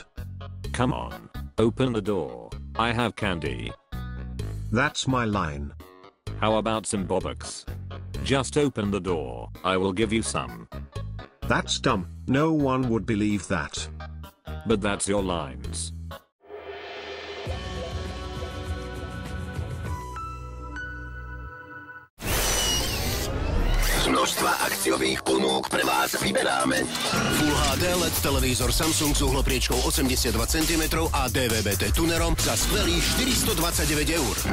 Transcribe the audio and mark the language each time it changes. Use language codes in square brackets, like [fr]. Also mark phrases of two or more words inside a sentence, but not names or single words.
[en] Come on. Open the door. I have candy. That's my line. How about some Bobbocks? Just open the door. I will give you some. That's dumb. No one would believe that. But that's your lines. [sk] Z množstva akciových ponúk pre vás vyberáme Full HD LED televízor Samsung s uhlopriečkou 82 cm a DVB-T tunerom za skvelých 429 €.